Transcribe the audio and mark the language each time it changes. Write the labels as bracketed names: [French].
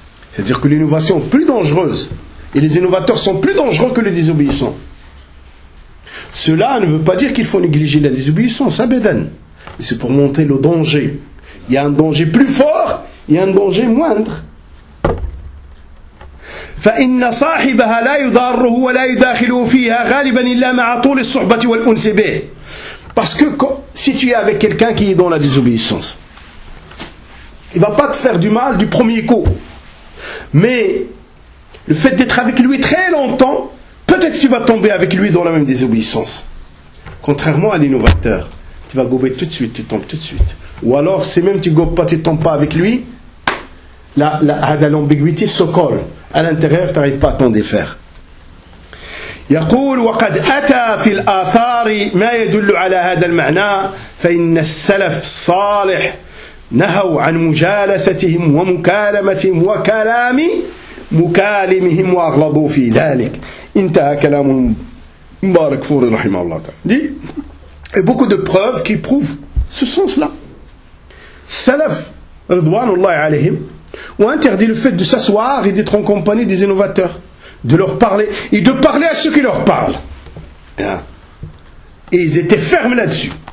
[French] C'est-à-dire que l'innovation est plus dangereuse et les innovateurs sont plus dangereux que les désobéissants. Cela ne veut pas dire qu'il faut négliger la désobéissance, abedan. C'est pour montrer le danger. Il y a un danger plus fort et un danger moindre. [Arabic] فإن صاحبها لا يضاره ولا يداخله فيها غالبا إلا مع طول الصحبة والأنس به. [French] Parce que si tu es avec quelqu'un qui est dans la désobéissance, il va pas te faire du mal du premier coup. Mais le fait d'être avec lui très longtemps, peut-être tu vas tomber avec lui dans la même désobéissance. Contrairement à l'innovateur, tu vas gober tout de suite, tu tombes tout de suite. Ou alors, si même tu ne gobes pas, tu ne tombes pas avec lui, l'ambiguïté se colle. À l'intérieur, tu n'arrives pas à t'en défaire. [Arabic] يقول وقد أتى في الآثار ما يدل على هذا المعنى فإن السلف صالح نهوا عن مجالستهم ومكالمتهم وكلام مكالمهم وأغلظوا في ذلك. انتهى كلام مبارك فوري رحمه الله تعالى. [French] Dit, et beaucoup de preuves qui prouvent ce sens-là. Salaf, رضوان الله عليهم, ont interdit le fait de s'asseoir et d'être en compagnie des innovateurs, de leur parler et de parler à ceux qui leur parlent. Et ils étaient fermes là-dessus.